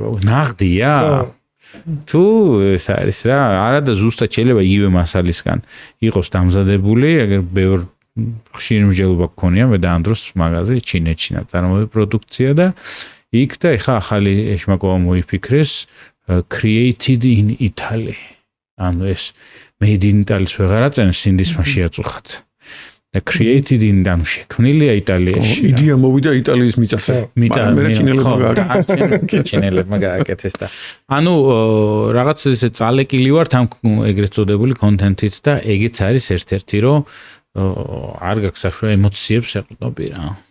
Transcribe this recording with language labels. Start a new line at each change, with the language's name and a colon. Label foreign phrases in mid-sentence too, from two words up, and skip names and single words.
Georgian: ნაღდია? თუ ეს არის რა, არა და ზუსტად შეიძლება იგივე მასალისგან იყოს დამზადებული, აგერ ბევრ ხშირ მსჯელობა გქონია მე და ამ დროს მაღაზია ჩინეთში ნაწარმოები პროდუქცია და იქ და ეხა ახალი ეშმაკოვა მოიფიქრეს
English: created in Italy.
Georgian: ანუ ეს
English: made in Italy-ს
Georgian: ვეღარ აწენს სინდისმა შეაწუხათ. და
English: created in
Georgian: ანუ შექმნილია იტალიაში. იდეა მოვიდა იტალიის მიწაზე. მაგრამ მე ჩინელებმა გააკეთეს და ანუ რაღაც ესე წალეკილი ვართ ამ ეგრეთ წოდებული კონტენტით და ეგეც არის ერთ-ერთი რომ არ გაქვს საშუალო ემოციებს ეყრდნობი რა.